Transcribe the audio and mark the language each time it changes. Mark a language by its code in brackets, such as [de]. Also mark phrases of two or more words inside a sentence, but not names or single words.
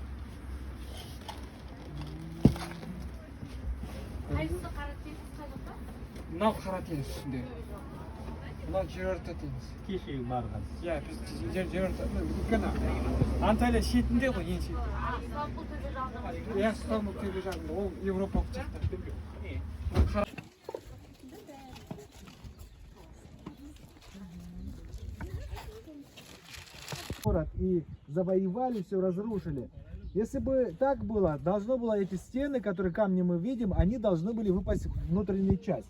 [kk] Қайсысы қара теңіз қайда? Мынау қара теңіз үстінде. Мынау жерорта теңіз. Кеше барған. Иә, біз жерорта. Өйткені Анталия шетінде ғой, ең шетінде. Стамбул төбе жағында. Иә, Стамбул төбе жағында. Ол Европалық жақта. [ru] Город и завоевали, все разрушили. Если бы так было, должно было эти стены, которые камни мы видим, они должны были выпасть в внутреннюю часть.